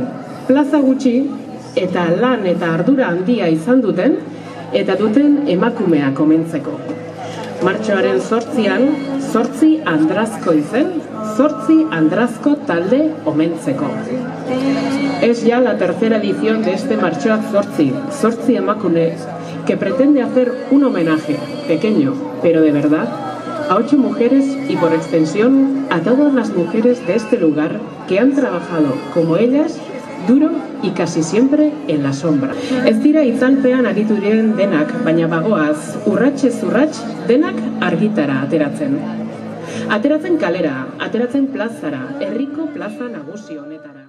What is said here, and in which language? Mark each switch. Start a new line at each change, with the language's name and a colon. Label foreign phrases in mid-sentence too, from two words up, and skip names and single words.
Basque: Plaza gutxi eta lan eta ardura handia izan duten eta duten emakumeak omentzeko. Martxoaren 8an, 8 andrazko izen, 8 andrazko talde omentzeko.
Spanish: Es ya la tercera edición de este Martxoak 8 emakume, que pretende hacer un homenaje, pequeño, pero de verdad, a 8 mujeres y por extensión a todas las mujeres de este lugar que han trabajado como ellas duro y casi siempre en la sombra.
Basque: Ez dira itzalpean aritu diren denak, baina bagoaz urratsez urrats denak argitara ateratzen. Ateratzen kalera, ateratzen plazara, herriko plaza nagusi honetara.